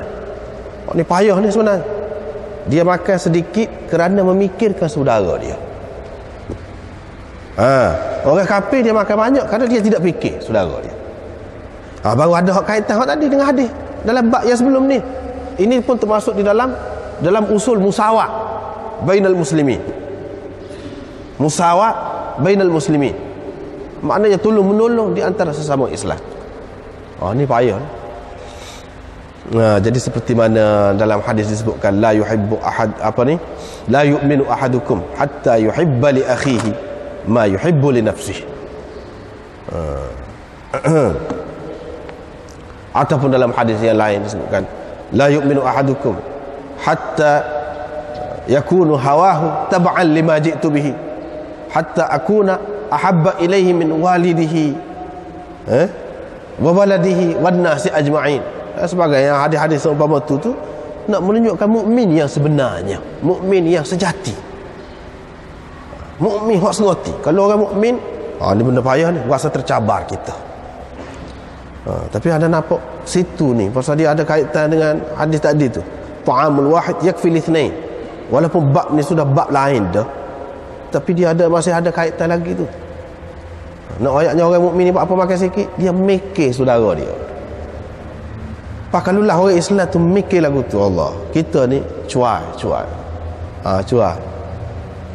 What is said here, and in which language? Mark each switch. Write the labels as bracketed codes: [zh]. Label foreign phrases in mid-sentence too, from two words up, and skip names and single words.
[ms] Ni payah ni sebenarnya, dia makan sedikit kerana memikirkan saudara dia. Orang kafir dia makan banyak kerana dia tidak fikir saudara dia. Baru ada hak kaitan hak tadi dengan hadis dalam bab yang sebelum ni. Ini pun termasuk di dalam usul [ar] مساواة بين المسلمين. مساواة بين المسلمين, [ms] maknanya tolong menolong di antara sesama Islam. Ni payah. Jadi seperti mana dalam hadis disebutkan, [ar] لا يحب أحد، لا يؤمن أحدكم حتى يحب لأخيه ما يحب لنفسه. [ms] Ataupun dalam hadis yang lain disebutkan, [ar] لا يؤمن أحدكم حتى يكون هواه تبعا لما جئت به حتى أكون أحب إليه من والده وولده والناس أجمعين. [ms] Sebagai yang hadis-hadis seumpama tu nak menunjukkan mukmin yang sebenarnya, mukmin yang sejati, mukmin hak seroti. Kalau orang mukmin, ni benda payah ni, rasa tercabar kita. Tapi ada nampak situ ni, pasal dia ada kaitan dengan hadis tadi tu, [ar] طعام الواحد يكفي الاثنين. [ms] Walaupun bab ni sudah bab lain dah, tapi dia masih ada kaitan lagi tu. Nak ayatnya orang mukmin ni apa makan sikit, dia mikir saudara dia. Pakalulah orang Islam tu mikir lagu tu, Allah, kita ni cuai.